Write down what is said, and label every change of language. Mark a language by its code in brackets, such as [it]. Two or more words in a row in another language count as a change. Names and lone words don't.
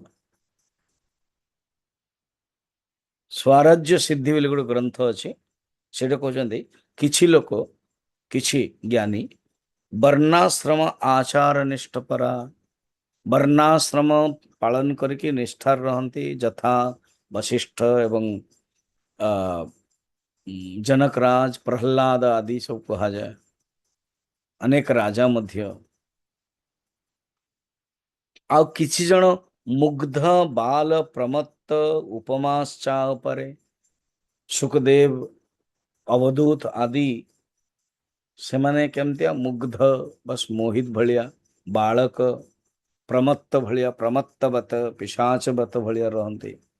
[or] ସ୍ୱରାଜ୍ୟ ସିଦ୍ଧି ବୋଲି ଗୋଟେ ଗ୍ରନ୍ଥ ଅଛି, ସେଇଟା କହୁଛନ୍ତି କିଛି ଲୋକ, କିଛି ଜ୍ଞାନୀ ବର୍ଣ୍ଣାଶ୍ରମ ଆଚାର ନିଷ୍ଠପରା, ବର୍ଣ୍ଣାଶ୍ରମ ପାଳନ କରିକି ନିଷ୍ଠାର ରହନ୍ତି, ଯଥା ବଶିଷ୍ଠ ଏବଂ ଆ, [hi] जनकराज, प्रहलाद आदि सब कहा जाए, अनेक राजा ମଧ୍ୟ। [or] ଆଉ କିଛି ଜଣ ମୁଗ୍ଧ ବାଲ ପ୍ରମତ୍ତ ଉପମାଶ୍ଚା ଉପରେ, ସୁଖଦେବ, ଅବଧୂତ ଆଦି, ସେମାନେ କେମିତିଆ ମୁଗ୍ଧ, ବସ୍ ମୋହିତ ଭଳିଆ, ବାଳକ ପ୍ରମତ୍ତ ଭଳିଆ, ପ୍ରମତ୍ତବତ ପିଶାଚବତ ଭଳିଆ ରହନ୍ତି।